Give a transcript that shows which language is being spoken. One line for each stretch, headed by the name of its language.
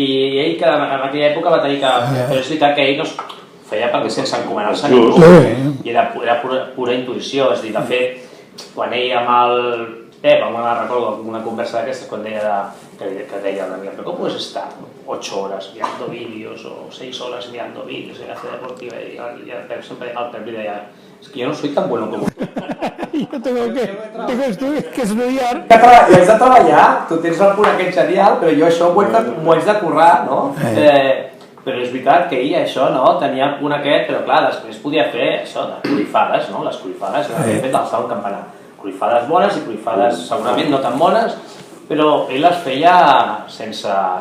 Catalan: I ell que en aquella època va tenir que... Però és veritat que ell no feia perquè sense encomanar-se a ningú. I era pura intuïció. És a dir, de fet, quan ell amb el Pep, recordo una conversa d'aquestes, quan deia que deia Daniel, però com
Spanish: puedes estar 8 horas mirando vídeos o 6 horas mirando vídeos en la C Deportiva? Y el Pep siempre le decía, es que yo no soy tan bueno como tú. Jo tengo que estudiar.
Catalan: Jo haig de treballar, tu tens el punt aquest genial, però jo això m'ho haig de currar, no? Però és veritat que ell això, no? Tenia el punt aquest, però clar, després podia fer això, de cruifades, no? Les cruifades, havia fet l'alçar un campanar. Cruifades bones i cruifades segurament no tan bones, però ell les feia sense...